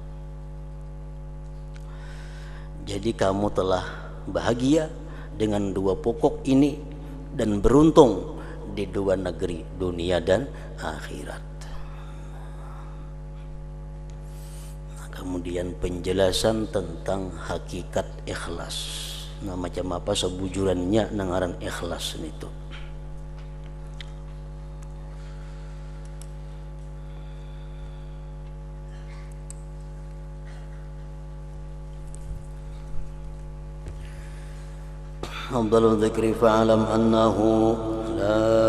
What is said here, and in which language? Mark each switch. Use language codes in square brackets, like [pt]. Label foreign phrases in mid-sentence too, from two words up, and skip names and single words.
[id] Jadi kamu telah bahagia dengan 2 pokok ini dan beruntung di 2 negeri, dunia dan akhirat. Kemudian penjelasan tentang hakikat ikhlas. [bjn] Nah macam apa sebujurannya nangaran ikhlas itu. [ar] أفضل الذكر فاعلم أنه لا